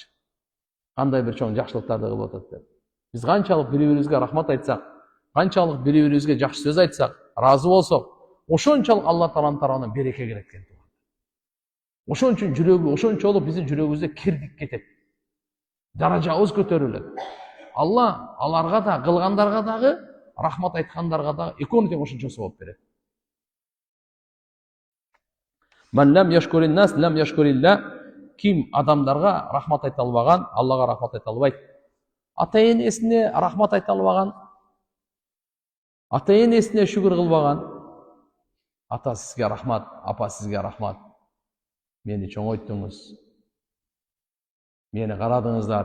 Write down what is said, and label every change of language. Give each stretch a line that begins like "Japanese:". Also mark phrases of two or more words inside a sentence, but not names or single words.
Kyrgyz: Кандай бир чоң жакшылыктарды кылып атат деп. Биз канчалык бири-бирибизге рахмат айтсак, канчалык бири-бирибизге жакшы сөз айтсак, разы болсок, ошончолук Алла Тааланын тарабынан береке келет экен. Ошон үчүн жүрөгү, ошончолук биздин жүрөгүбүздө кирдик кетет. Даражабыз көтөрүлөт. Алла аларга да, кылгандарга дагы, рахмат айткандарга дагы экөөнү тең ошончо сабап берет.
Arabic: من لم يشكر الناس لم يشكر الله.
Kyrgyz: Ким адамдарга рахмат айта албаган, Аллага рахмат айта албайт. Ата-энесине рахмат айта албаган, ата-энесине шүгүр кылбаган, ата сизге рахмат, апа сизге рахмат. Мени чоңойттуңуз. Мени карадыңыздар.